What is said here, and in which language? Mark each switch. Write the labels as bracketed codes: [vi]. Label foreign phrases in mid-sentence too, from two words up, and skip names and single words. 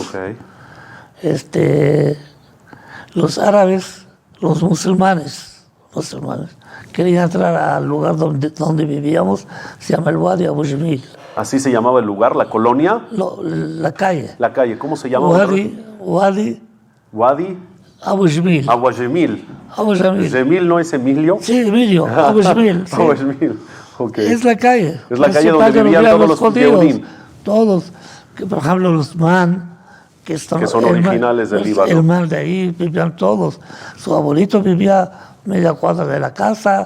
[es] Ok. Los árabes, los musulmanes, querían entrar al lugar donde vivíamos, se llama el Wadi Abu Jamil. Así se llamaba el lugar, la colonia, La calle. la calle, ¿cómo se llama? Wadi Wadi Abu Jamil. Abu Jamil. Abu Jamil. ¿Jamil no es Emilio? Sí, Emilio, Abu Jamil. Sí. Abu Jamil, ok. Es la calle. Es la calle donde principal vivían todos los judíos. Yehudim. Todos. Que, por ejemplo, los man, que son originales del Líbano. El man de ahí vivían todos. Su abuelito vivía media cuadra de la casa.